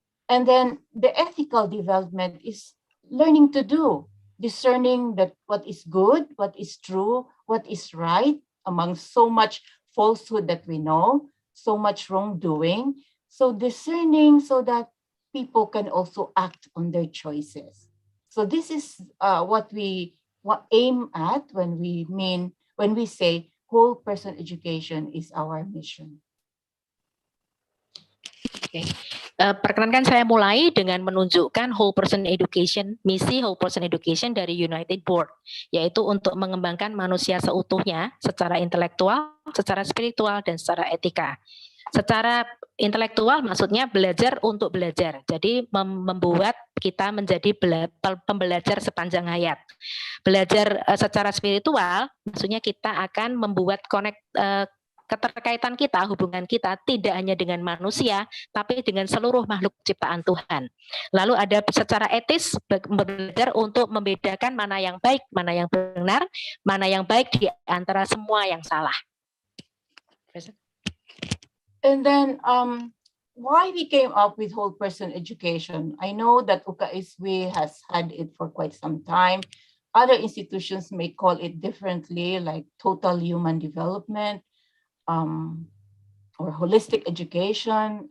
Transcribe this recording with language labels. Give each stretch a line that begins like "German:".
English: And then the ethical development is learning to do, discerning that what is good, what is true, what is right among so much falsehood that we know, so much wrongdoing. So discerning so that people can also act on their choices. So this is what we aim at when we say whole person education is our mission. Okay.
Indonesian: Perkenankan saya mulai dengan menunjukkan whole person education, misi whole person education dari United Board, yaitu untuk mengembangkan manusia seutuhnya secara intelektual, secara spiritual, dan secara etika. Secara intelektual maksudnya belajar untuk belajar, jadi membuat kita menjadi pembelajar sepanjang hayat. Belajar secara spiritual maksudnya kita akan membuat keterkaitan kita, hubungan kita tidak hanya dengan manusia, tapi dengan seluruh makhluk ciptaan Tuhan. Lalu ada secara etis belajar untuk membedakan mana yang baik, mana yang benar, mana yang baik di antara semua yang salah.
English: And then why we came up with whole person education? I know that UKSW has had it for quite some time. Other institutions may call it differently, like total human development, or holistic education.